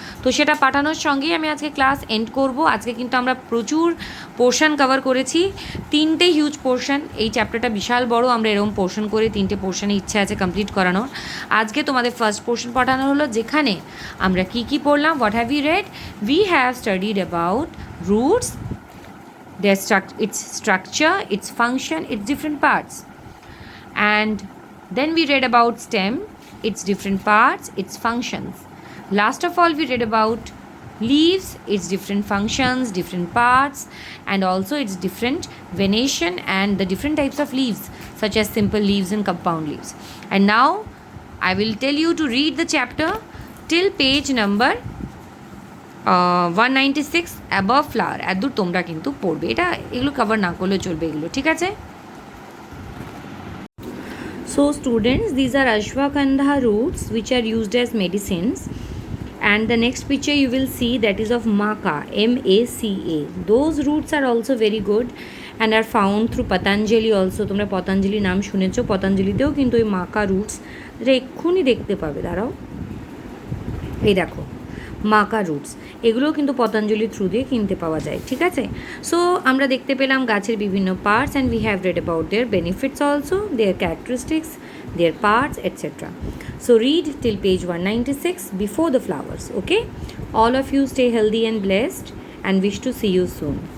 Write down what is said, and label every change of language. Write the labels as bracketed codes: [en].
[bn] তো সেটা পাঠানোর সঙ্গেই আমি আজকে ক্লাস এন্ড করব। আজকে কিন্তু আমরা প্রচুর পোর্শন কভার করেছি, 3টে হিউজ পোর্শন। এই চ্যাপ্টারটা বিশাল বড়, আমরা এরকম পোর্শন করে 3টে পোর্শনে ইচ্ছে আছে কমপ্লিট করানোর। আজকে তোমাদের ফার্স্ট পোর্শন পাঠানো হলো, যেখানে আমরা কি কি পড়লাম। [en] What have you read? We have studied about roots, its structure, its function, its different parts. And then we read about stem, its different parts, its functions. Last of all, we read about leaves, its different functions, different parts, and also its different venation and the different types of leaves, such as simple leaves and compound leaves. And now I will tell you to read the chapter till page number 196 above flower. [bn] এত তোমরা কিন্তু পড়বে, এটা এগুলো cover না করলেও চলবে এগুলো, ঠিক আছে? [en] So students, these are ashwagandha roots which are used as medicines. And the next picture you will see, that is of maca, M-A-C-A. Those roots are also very good and are found through Patanjali also. [bn] তোমরা পতঞ্জলি নাম শুনেছো, পতঞ্জলিতেও কিন্তু ওই মাকা roots যেটা এক্ষুনি দেখতে পাবে, দাঁড়াও, এই দেখো মাকা রুটস, এগুলোও কিন্তু পতঞ্জলি থ্রু দিয়ে কিনতে পাওয়া যায়, ঠিক আছে? সো আমরা দেখতে পেলাম গাছের বিভিন্ন parts [en] And we have read about their benefits also, their characteristics, their parts, etc. So read till page 196 before the flowers. Okay, all of you stay healthy and blessed and wish to see you soon.